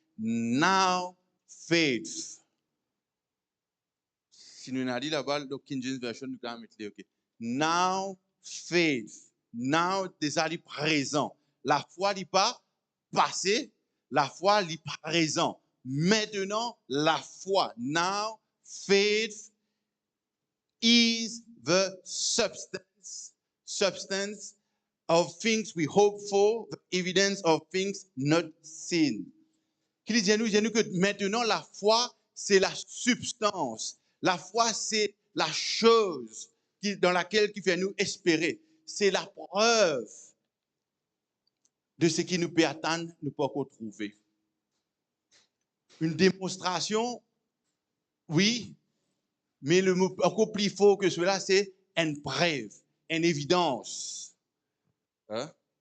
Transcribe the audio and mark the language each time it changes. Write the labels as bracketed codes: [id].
[en] Now faith. [fr] Si nous avons dit là-bas, le King James Version, nous allons mettre ok. [en] Now faith. Now, [fr] déjà, il est présent. La foi n'est pas passé, la foi n'est pas présent. Maintenant, la foi. [en] Now faith is the substance of things we hope for, the evidence of things not seen. [fr] Qu'il dit nous que maintenant la foi, c'est la substance. La foi, c'est la chose dans laquelle qui fait nous espérer. C'est la preuve de ce qui nous peut attendre, nous ne pouvons pas trouver. Une démonstration, oui, mais le mot encore plus fort que cela, c'est une preuve, une évidence. Hein?